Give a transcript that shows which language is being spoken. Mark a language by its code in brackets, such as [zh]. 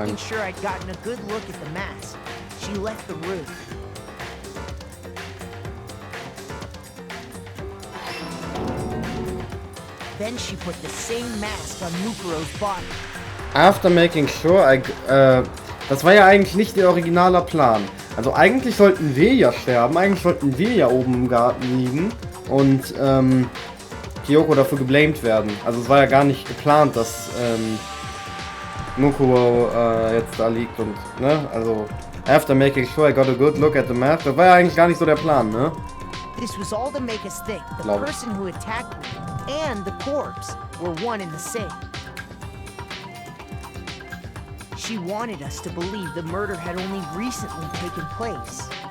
[en] making sure I'd gotten a good look at the mask, she left the room. Then she put the same mask on Mukuro's body. After making sure [de] das war ja eigentlich nicht ihr originaler Plan. Also eigentlich sollten wir ja sterben, eigentlich sollten wir ja oben im Garten liegen und Kyoko dafür geblamed werden. Also es war ja gar nicht geplant, dass Mukuro jetzt da liegt und, ne, also [en] after making sure I got a good look at the map, [de] das war ja eigentlich gar nicht so der Plan, ne? [en] This was all to make us think the Love it. person who attacked me and the corpse were one and the same. She wanted us to believe the murder had only recently taken place.